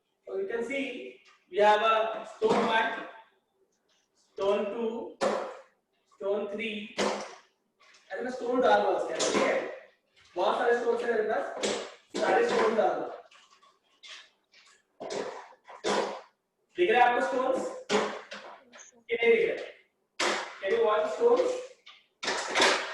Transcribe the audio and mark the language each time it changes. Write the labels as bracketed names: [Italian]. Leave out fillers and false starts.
[English] So you can see we have a stone 1, stone 2, stone 3, [Hindi] ऐसे में stone डाल दो उसके अंदर, ठीक है? बहुत सारे stones हैं मेरे पास, सारे stone डाल दो। दिख रहा है आपको stones? कि नहीं दिख रहा? [English] Can you watch the stones?